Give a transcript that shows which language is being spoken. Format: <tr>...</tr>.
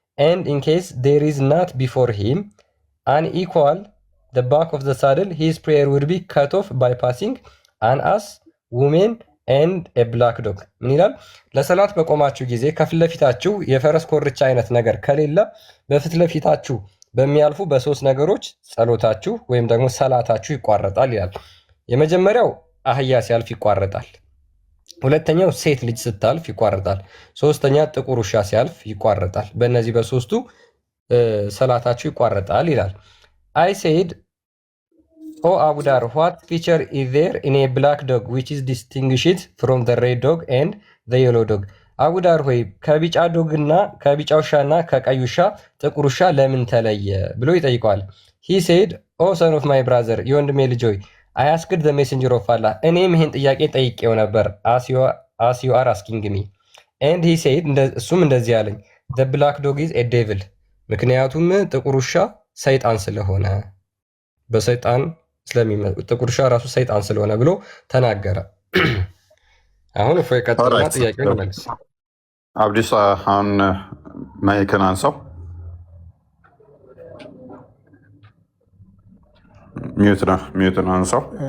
<en>and in case there is not before him unequal the back of the saddle his prayer would be cut off by passing an ass woman and a black dog</en> <am>ምን ይላል? ለሰላት በቆማችሁ ጊዜ ከፊት ለፊታችሁ የፈረስ ኮርቻ አይነት ነገር ከሌለ በፊት ለፊታችሁ በሚያልፉ በሶስት ነገሮች ጸሎታችሁ ወይም ደግሞ ሰላታችሁ ይቋረጣል ይላል። የመጀመሪያው አህያ ሲያልፍ ይቋረጣል። ሁለተኛው ሴት ልጅ ስታልፍ ይቋረጣል። ሶስተኛ ጥቁር ውሻ ሲያልፍ ይቋረጣል። በእነዚህ በሶስቱ ሰላታችሁ ይቋረጣል ይላል።</am> <en>I said Oh Abu Dar, what feature is there in a black dog which is distinguished from the red dog and the yellow dog?</en> <am>አቡ ዳር ሆይ ከቢጫ ዶግና ከቢጫ ውሻና ከቀይ ውሻ ጥቁር ውሻ ለምን ተለየ ብሎ ይጠይቀዋል።</am> <en>He said, Oh son of my brother,</en> <am>የወንድሜ ልጅ ሆይ</am> <en>I asked the messenger of Allah.</en> <am>እኔም ይህን ጥያቄ ጠይቄው ነበር</am> <en>as you are asking me. And he said,</en> <am>እሱም እንደዚህ አለኝ</am> <en>The black dog is a devil.</en> <am>ምክንያቱም ጥቁር ውሻ ሰይጣን ስለሆነ በሰይጣን ጥቁር ውሻ ራሱ ሰይጣን ስለሆነ ብሎ ተናገረ። አሁን እፎይ ቀጥልና ጥያቄውን መልስ። አብዲስ አሁን ማይክን አንሳው። ሚዩትን አንሳው።</am>